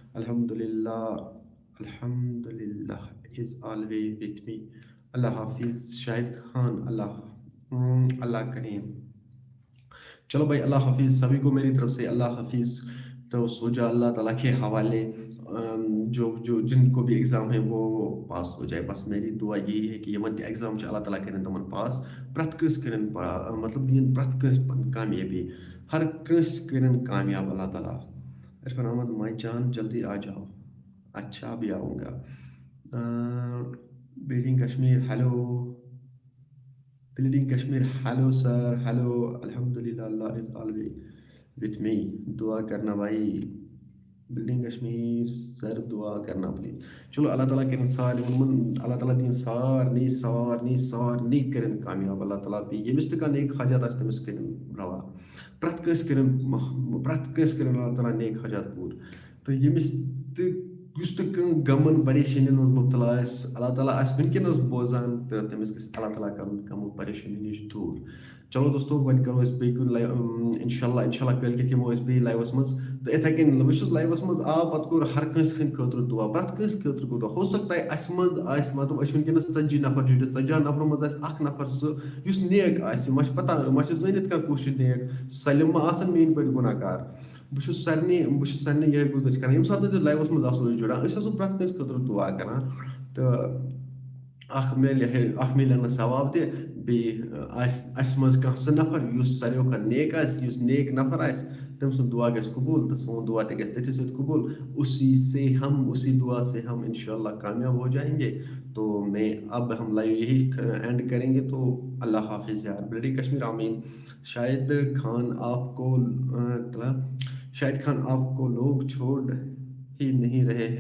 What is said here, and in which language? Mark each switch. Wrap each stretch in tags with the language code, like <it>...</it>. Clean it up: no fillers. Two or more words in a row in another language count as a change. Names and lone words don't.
<ar>الحمد للہ</ar> <en>is always with me</en> <ur>اللہ حافظ شاہد خان اللہ کریم چلو بھائی اللہ حافظ سبھی کو میری طرف سے اللہ حافظ تو سو جا اللہ تعالیٰ کے حوالے جو جن کو بھی ایگزام ہے وہ پاس ہو جائے بس میری دعا یہی ہے</ur> <ks>کہ یِمن تہِ ایگزام چھِ اللہ تعالیٰ کٔرِنۍ تِمن پاس پرٛٮ۪تھ کٲنٛسہِ کٔرِنۍ مطلب دِیِن پرٛٮ۪تھ کٲنٛسہِ کامیٲبی ہر کٲنٛسہِ کٔرِنۍ کامیاب اللہ تعالیٰ عرفان احمد مائی جان</ks> <ur>جلدی آ جاؤ اچھا ابھی آؤں گا</ur> <ks>بیڈنگ کشمیر ہیلو بلیڈنگ کشمیر ہیلو سر ہیلو</ks> <ar>الحمد للہ</ar> <ks>اللہ</ks> <en>is always with me</en> <ur>دعا کرنا بھائی</ur> <ks>بلڈنگ کشمیر سر</ks> <ur>دعا کرنا پلیز.</ur> <ks>چلو اللہ تعالیٰ کرن سارنٕے اللہ تعالیٰ دِیِن سارنٕے کٔرِن کامیاب اللہ تعالیٰ بیٚیہِ ییٚمِس تہِ کانٛہہ نیک حاجات آسہِ تٔمِس کٔرِن روا پرٛٮ۪تھ کٲنٛسہِ کٔرِن اللہ تعالیٰ نیک حاجات پوٗرٕ تہٕ ییٚمِس تہِ یُس تہِ کانٛہہ غمن پریشٲنین منٛز مُبتلا آسہِ اللہ تعالیٰ آسہِ وٕنکیٚنس بوزان تہٕ تٔمِس گژھِ اللہ تعالیٰ کرُن غمو پریشٲنی نِش دوٗر. چلو دوستو وۄنۍ کرو أسۍ بیٚیہِ کُنہِ لایو انشاء اللہ کٲلکٮ۪تھ یِمو أسۍ بیٚیہِ لایوَس منٛز تہٕ یِتھٕے کٔنۍ بہٕ چھُس لایوَس منٛز آو پَتہٕ کوٚر ہر کٲنٛسہِ ہٕنٛدِ خٲطرٕ دُعا پرٛٮ۪تھ کٲنٛسہِ خٲطرٕ کوٚر دُعا</ks> <ur>ہو سکتا ہے</ur> <ks>اَسہِ منٛز آسہِ مطلب أسۍ چھِ وٕنکیٚنس 40 نفر جُڑِتھ 40 نفرو منٛز آسہِ اکھ نفر سُہ یُس نیک آسہِ مےٚ چھِ پتہ مےٚ چھِ زٲنِتھ کانٛہہ کُس چھُ نیک سٲلِم ما آسن میٲنۍ پٲٹھۍ گُناہ گار بہٕ چھُس سارنٕے یِہے گُزٲرِش کران ییٚمہِ ساتہٕ تُہۍ لایوَس منٛز آسو أسۍ جُڑان أسۍ آسو پرٛٮ۪تھ کٲنٛسہِ خٲطرٕ دُعا کران تہٕ اکھ میلہِ نہٕ ثواب تہِ بیٚیہِ آسہِ اَسہِ منٛز کانٛہہ سُہ نفر یُس ساروٕے کھۄتہٕ نیک آسہِ یُس نیک نفر آسہِ تٔمۍ سُنٛد دُعا گژھِ قبوٗل تہٕ سون دُعا تہِ گژھِ تٔتھی سۭتۍ قبوٗل</ks> <ur>اسی دعا سے ہم انشاء اللہ کامیاب ہو جائیں گے. تو اب ہم لائیو یہی اینڈ کریں گے. تو اللہ حافظ یار بلڈنگ کشمیر آمین. شاہد خان آپ کو لوگ چھوڑ ہی نہیں رہے ہیں.</ur>